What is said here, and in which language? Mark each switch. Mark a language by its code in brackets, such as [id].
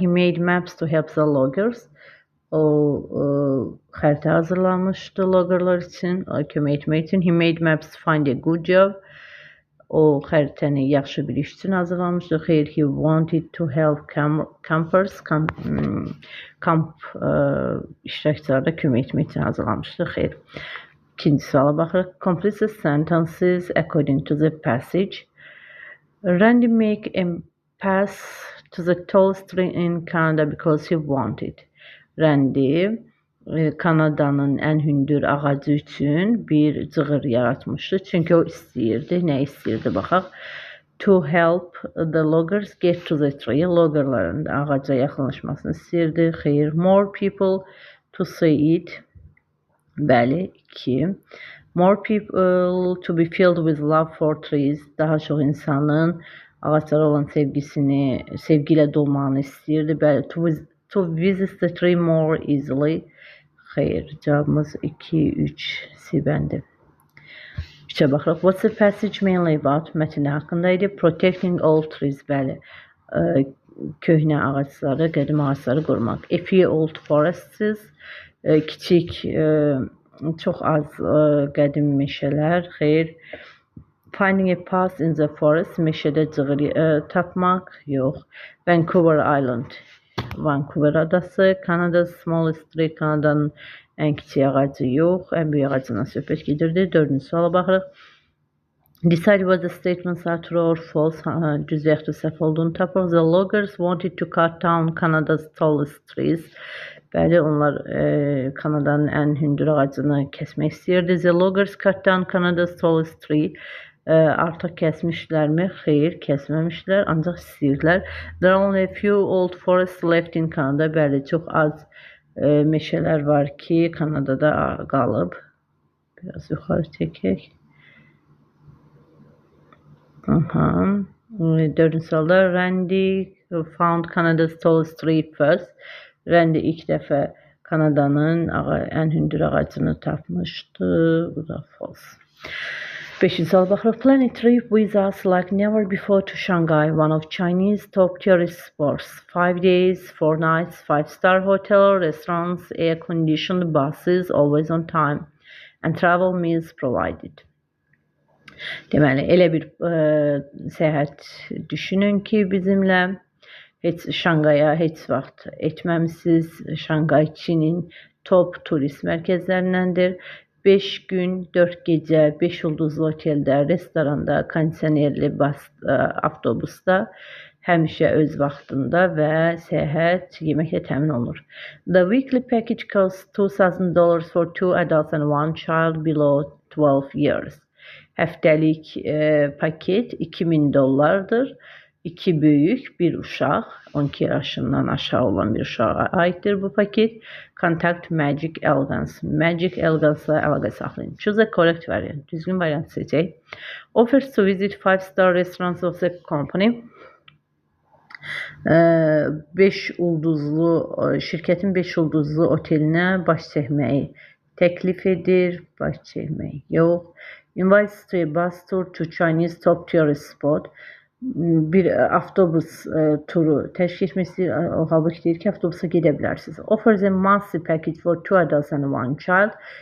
[en] He made maps to help the loggers. [az] O xəritə hazırlamışdı loggerlar üçün, kömək etmək üçün. [en] He made maps to find a good job. [az] O xəritəni yaxşı bir iş üçün hazırlamışdı. Xeyr, [en] he wanted to help campers, [az] kamp iştirakçılarına kömək etmək üçün hazırlamışdı. Xeyr. İkinci suala baxırıq. [en] Complete the sentences according to the passage. Randy make a pass to the tallest tree in Canada because he wanted. [az] Randy Kanada'nın ən hündür ağacı üçün bir cığır yaratmışdı. Çünki o istəyirdi. Nə istəyirdi baxaq. [en] To help the loggers get to the tree. [az] Loggerların ağaca yaxınlaşmasını istəyirdi. Xeyr. [en] More people to see it. [az] Bəli, [en] 2. More people to be filled with love for trees. [az] Daha çox insanın ağaçlara olan sevgi ilə dolmağını istəyirdi. Bəli, [en] to visit the tree more easily. [az] Xeyr, cavabımız 2, 3, C bəndi. 3-ə baxırıq. [en] What's the passage mainly about? [az] Mətn haqqında idi. [en] Protecting old trees. [az] Bəli, köhnə ağaçları, qədim ağaçları qorumaq. [en] A few old forests. [az] Kiçik, çox az qədim meşələr. Xeyr. [en] Finding a path in the forest. [az] Meşədə cığır tapmaq. Yox. Vancouver Island. Vancouver adası. [en] Canada's smallest tree. [az] Kanadanın ən kiçik ağacı yox. Ən böyük ağacından söhbət gedirdi. 4-cü suala baxırıq. [en] Decide whether the statements are true or false. [az] Düz yaxud səhv olduğunu tapırıq. [en] The loggers wanted to cut down Canada's tallest trees. [az] Bəli, onlar Kanadanın ən hündür ağacını kəsmək istəyirdi. [en] The loggers cut down Canada's tallest tree. [az] Artıq kəsmişlərmi? Xeyr, kəsməmişlər, ancaq istəyirdilər. [en] There are only a few old forests left in Canada. [az] Bəli, çox az meşələr var ki, Kanadada qalıb. Biraz yuxarı çəkək. 4-cü sualda [en] Randy found Canada's tallest tree first. Randy [az] ilk dəfə Kanadanın ən hündür ağacını tapmışdı. Bu da false. 5-ci sual baxırıq. [en] Plan a trip with us like never before to Shanghai, one of Chinese top tourist spots. 5 days, 4 nights, 5-star hotel, restaurants, air-conditioned buses, always on time, and travel meals provided. [az] Deməli, elə bir səyahət düşünün ki, bizimlə heç Şanqaya heç vaxt etməmisiniz. Şanqay Çinin top turist mərkəzlərindəndir. 5 gün, 4 gecə, 5 ulduzlu oteldə, restoranda, kondisionerli avtobusda, həmişə öz vaxtında və səyahət yeməklə təmin olunur. [en] The weekly package costs $2,000 for 2 adults and 1 child below 12 years. [az] Həftəlik paket $2,000'dır. 2 böyük, 1 uşaq, 12 yaşından aşağı olan bir uşağa aiddir bu paket. [en] Contact Magic Elegance. [az] Magic Elegance'la əlaqə saxlayın. [en] Choose a correct variant. [az] Düzgün variant seçək. [en] Offers to visit 5-star restaurants of the company. [az] 5 ulduzlu, şirkətin 5 ulduzlu otelinə baş çəkməyi təklif edir. Baş çəkməyi yox. [en] Invites to a bus tour to Chinese top tourist spot. [az] Bir avtobus turu təşkil etmək istəyir. O halbuki deyir ki, avtobusa gedə bilərsiniz. [en] Offers a monthly package for 2 adults and 1 child.